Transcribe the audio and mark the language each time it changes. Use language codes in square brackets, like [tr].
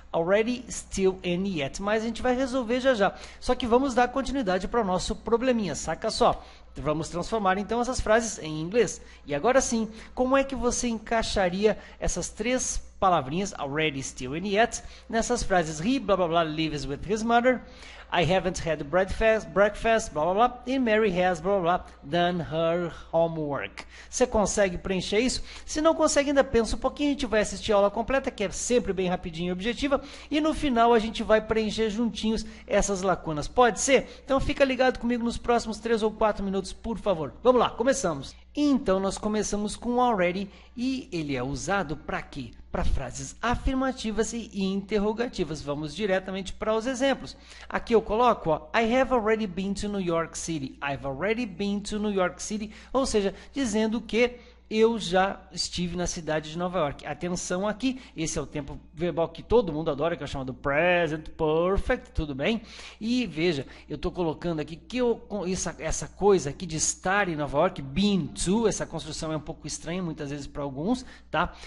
[en] Already, still and yet, [pt] mas a gente vai resolver já já. Só que vamos dar continuidade para o nosso probleminha, saca só. Vamos transformar então essas frases em inglês. E agora sim, como é que você encaixaria essas três palavrinhas, [en] already, still and yet, [pt] nessas frases? [en] He, blá blá blá, lives with his mother. I haven't had breakfast, blá blá blá, and Mary has, blá blá blá, done her homework. [pt] Você consegue preencher isso? Se não consegue, ainda pensa um pouquinho, a gente vai assistir a aula completa, que é sempre bem rapidinho e objetiva, e no final a gente vai preencher juntinhos essas lacunas. Pode ser? Então fica ligado comigo nos próximos 3 ou 4 minutos, por favor. Vamos lá, começamos. Então nós começamos com already e ele é usado para quê? Para frases afirmativas e interrogativas. Vamos diretamente para os exemplos. Aqui eu coloco, ó, [en] I have already been to New York City. I've already been to New York City, [pt] ou seja, dizendo que eu já estive na cidade de Nova York. Atenção aqui, esse é o tempo verbal que todo mundo adora, que é chamado present perfect, tudo bem? E veja, eu estou colocando aqui que essa coisa aqui de estar em Nova York, been to, essa construção é um pouco estranha muitas vezes para alguns, tá?